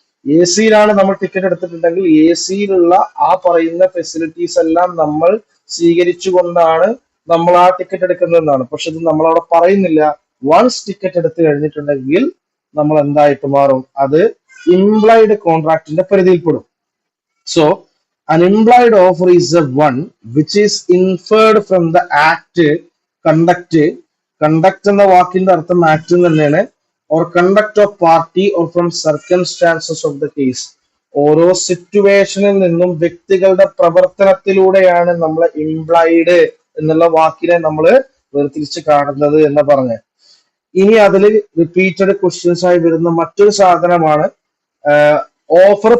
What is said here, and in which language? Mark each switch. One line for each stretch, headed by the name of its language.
Malayalam: A സിയിലാണ് നമ്മൾ ticket എടുത്തിട്ടുണ്ടെങ്കിൽ A സിയിലുള്ള ആ പറയുന്ന ഫെസിലിറ്റീസ് എല്ലാം നമ്മൾ സ്വീകരിച്ചുകൊണ്ടാണ് നമ്മൾ ആ ടിക്കറ്റ് എടുക്കുന്നതെന്നാണ്. പക്ഷെ ഇത് നമ്മൾ അവിടെ പറയുന്നില്ല. വൺസ് ടിക്കറ്റ് എടുത്തു കഴിഞ്ഞിട്ടുണ്ടെങ്കിൽ നമ്മൾ എന്തായിട്ട് മാറും, അത് implied കോൺട്രാക്ടിന്റെ പരിധിയിൽപ്പെടും. So
English: An implied offer is the one which is inferred from the act, conduct.
Malayalam: Conduct എന്ന വാക്കിന്റെ അർത്ഥം ആക്ട് തന്നെയാണ്.
English: or conduct of party or from circumstances of the case.
Malayalam: ഓരോ സിറ്റുവേഷനിൽ നിന്നും വ്യക്തികളുടെ പ്രവർത്തനത്തിലൂടെയാണ് നമ്മൾ ഇംപ്ലൈഡ് എന്നുള്ള വാക്കിനെ നമ്മൾ വേർതിരിച്ച് കാണുന്നത് എന്ന് പറഞ്ഞ്. ഇനി അതിൽ റിപ്പീറ്റഡ് ക്വസ്റ്റ്യൻസ് ആയി വരുന്ന മറ്റൊരു സാധനമാണ് ഓഫർ.